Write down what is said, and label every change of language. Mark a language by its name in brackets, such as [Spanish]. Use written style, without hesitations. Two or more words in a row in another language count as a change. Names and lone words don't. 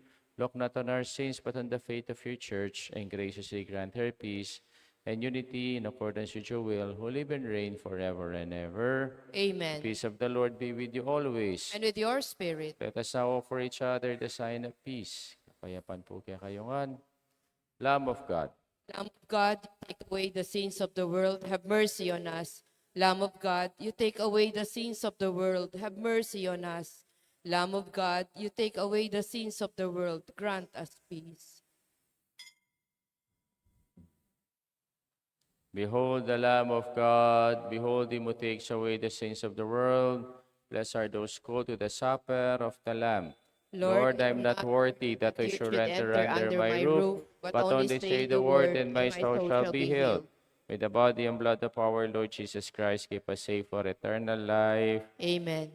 [English] Look not on our sins, but on the faith of your church, and graciously grant her peace and unity in accordance with your will, who live and reign forever and ever." The Amen. peace of the Lord be with you always. And with your spirit, Let us now offer each other the sign of peace. [Pampanga] Kapayapaan po kaya kayongan. [English] Lamb of God, Lamb of God, take away the sins of the world, have mercy on us. Lamb of God, you take away the sins of the world, have mercy on us. Lamb of God, you take away the sins of the world, grant us peace. behold the Lamb of God, behold him who takes away the sins of the world. Blessed are those called to the supper of the Lamb. Lord, I am not worthy that I you should should enter enter under under my my roof, roof, but only say the word, and my and my soul soul shall shall be be healed. healed. May the body and blood of our Lord Jesus Christ keep us safe for eternal life. Amen.